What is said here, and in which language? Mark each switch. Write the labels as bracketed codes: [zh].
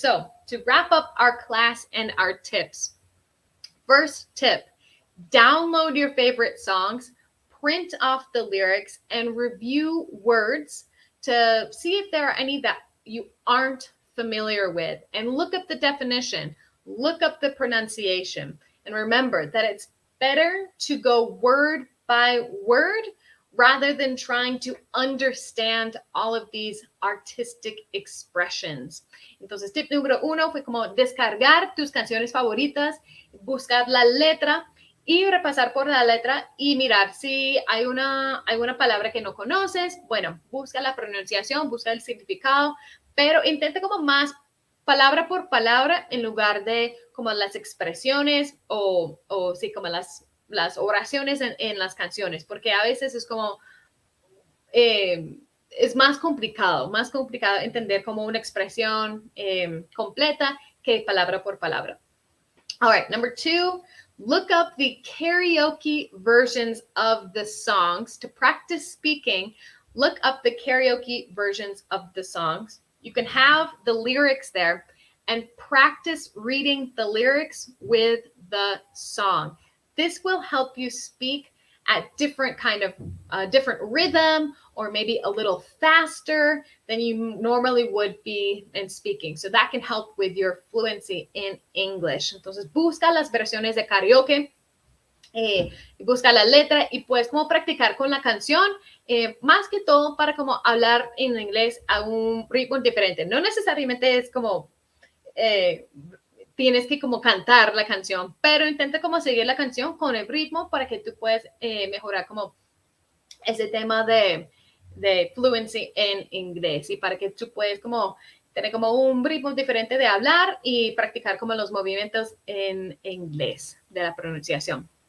[en] So to wrap up our class and our tips. First tip, download your favorite songs, print off the lyrics, and review words to see if there are any that you aren't familiar with. And look up the definition, look up the pronunciation. And remember that it's better to go word by word rather than trying to understand all of these artistic expressions. [es] Entonces, tip número 1 fue como descargar tus canciones favoritas, buscar la letra y repasar por la letra y mirar si hay una palabra que no conoces. Bueno, busca la pronunciación, busca el significado, pero intenta como más palabra por palabra en lugar de como las expresiones o sí, como las oraciones en las canciones, porque a veces es como, es más complicado entender como una expresión completa que palabra por palabra. [en] All right, number 2, look up the karaoke versions of the songs. To practice speaking, look up the karaoke versions of the songs. You can have the lyrics there and practice reading the lyrics with the song. This will help you speak at different different rhythm or maybe a little faster than you normally would be in speaking. So that can help with your fluency in English. [es] Entonces busca las versiones de karaoke, busca la letra y pues como practicar con la canción, más que todo para como hablar en inglés a un ritmo diferente. No necesariamente es como tienes que como cantar la canción, pero intenta como seguir la canción con el ritmo para que tú puedas mejorar como ese tema de fluency en inglés y para que tú puedas como tener como un ritmo diferente de hablar y practicar como los movimientos en inglés de la pronunciación.